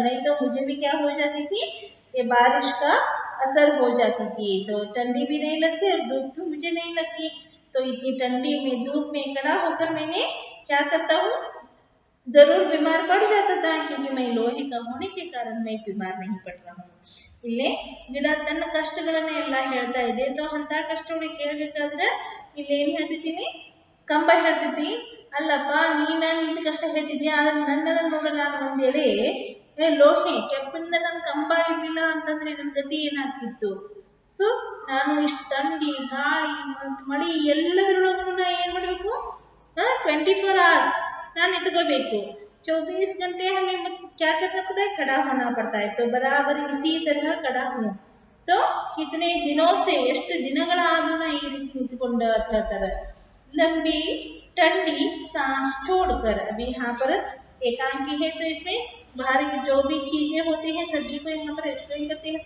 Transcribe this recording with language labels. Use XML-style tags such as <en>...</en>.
<hi>नहीं तो मुझे भी क्या हो जाती थी, ये बारिश का असर हो जाती थी। तो ठंडी भी नहीं लगती और धूप भी मुझे नहीं लगती। तो इतनी ठंडी में धूप में खड़ा होकर मैंने क्या करता हूँ, जरूर बीमार पड़ जाता था, क्योंकि मैं लोहे का होने के कारण मैं बीमार नहीं पड़ रहा हूँ।</hi> <kn>ಇಲ್ಲೇ ಗಿಡ ತನ್ನ ಕಷ್ಟಗಳನ್ನ ಎಲ್ಲ ಹೇಳ್ತಾ ಇದೆ। तो ಅಂತ ಕಷ್ಟಗಳಿಗೆ ಹೇಳ್ಬೇಕಾದ್ರೆ ಇಲ್ಲಿ ಏನ್ ಹೇಳ್ತಿದ್ದೀನಿ, ಕಂಬ ಹೇಳ್ತೈತಿ, ಅಲ್ಲಪ್ಪ ನೀನ ನಿಂದ ಕಷ್ಟ ಹೇಳ್ತಿದ್ಯಾ, ಆದ್ರೆ ನನ್ನನ್ನ ನೋಡ ನಾನು ಒಂದೇಳೆ ಲೋಹೆ ಕೆಪ್ಪಿಂದ ನನ್ನ ಕಂಬ ಇರ್ಲಿಲ್ಲ ಅಂತಂದ್ರೆ ನನ್ನ ಗತಿ ಏನಾಗ್ತಿತ್ತು। ಸೊ ನಾನು ಇಷ್ಟು ಥಂಡಿ ಗಾಳಿ ಮತ್ತು ಮಳಿ ಎಲ್ಲದರೊಳಗೂ ನಾ ಏನ್ ಮಾಡ್ಬೇಕು,</kn> <en>24 hours</en> <kn>ನಾನು ನಿಂತ್ಕೋಬೇಕು।</kn> <hi>24 घंटे हमें क्या करना पड़ता है, खड़ा होना पड़ता है। तो बराबर इसी तरह खड़ा हूँ। तो कितने दिनों से</hi> <kn>ಎಷ್ಟು ದಿನಗಳಾದರೂ ನಾ ಈ ರೀತಿ ನಿಂತುಕೊಂಡ ತರ</kn> <hi>लंबी ठंडी सांस छोड़कर। अभी यहाँ पर एकांकी है तो इसमें बाहर जो भी चीजें होती हैं सभी को यहाँ पर एक्सप्लेन करते हैं।</hi>